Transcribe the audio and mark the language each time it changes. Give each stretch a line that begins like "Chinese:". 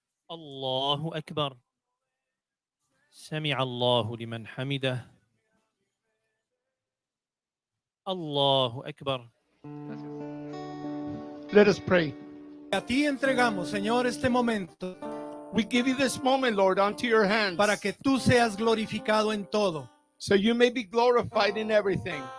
Arabic: Allahu Akbar. Sami'a Allahu liman hamidah. Allahu Akbar.
English: Let us pray.
Spanish: A ti entregamos, Señor, este momento.
English: We give you this moment, Lord, onto your hands.
Spanish: Para que tú seas glorificado en todo.
English: So you may be glorified in everything.